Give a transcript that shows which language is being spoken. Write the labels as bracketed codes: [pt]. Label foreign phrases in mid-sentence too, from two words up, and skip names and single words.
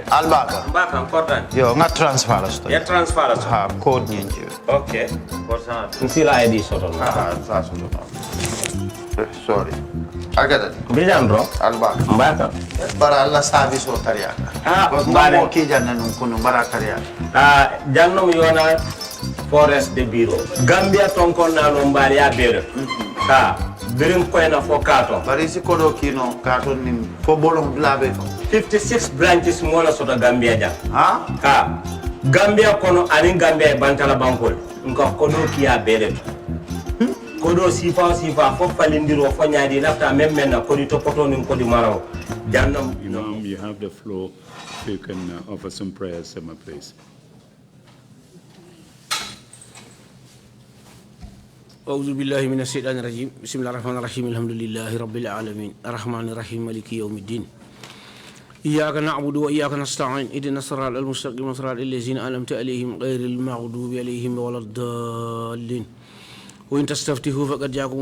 [man] Albaka. Mbaka korta. Yo, nga transfer la sto. Ya transfer la sto. Ha, code nyenje. Okay. Korta. Nsila ID soto. Ah, sa soto. Sorry. Agada. Mbijan bro. Albaka. Mbaka. Bara alla service o tariaka. Ah, mbale. Mo ki janna nun kunu bara tariaka. Ah, jannom yona forest de bureau. Gambia tonkon na no mbali ya bere. Ah. Birim koyna fo kato bari si kodo kino kato ni fo bolon blabe 56 branches mola soto Gambia ja ha Gambia kono ani Gambia bantala bankol nko kodo kiya bele kodo sifa fo falindiro fo nyaadi lafta même na kodi topoto ni kodi maraw jannam [en] Imam, you have the floor so you can offer some prayers at my place. [ar] أعوذ بالله من الشيطان الرجيم بسم الله الرحمن الرحيم الحمد لله رب العالمين الرحمن الرحيم مالك يوم الدين إياك نعبد وإياك نستعين اهدنا الصراط المستقيم صراط الذين أنعمت عليهم غير المغضوب عليهم ولا الضالين وإن تستفتحوا فقد جاءكم